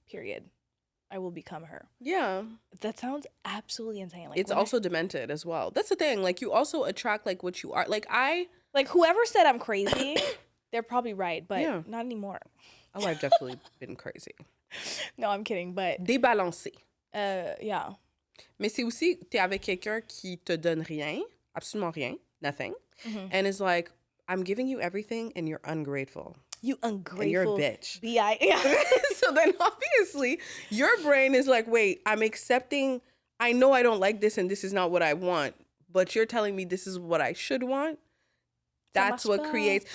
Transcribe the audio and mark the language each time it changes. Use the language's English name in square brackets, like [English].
[English] Period. I will become her. Yeah. That sounds absolutely insane. Like, It's also demented as well. That's the thing. Like, you also attract like what you are. like whoever said I'm crazy, they're probably right, but Yeah. not anymore. Oh, I've definitely been crazy. No, I'm kidding, but [French] Débalancé. [English] yeah. [French] Mais c'est aussi, t'es avec quelqu'un qui te donne rien, absolument rien, nothing, Mhm. [English] and is like, I'm giving you everything and you're ungrateful. You ungrateful. And you're a bitch. Yeah. So then obviously your brain is like, wait, I'm accepting, I know I don't like this and this is not what I want, but you're telling me this is what I should want. That's what creates.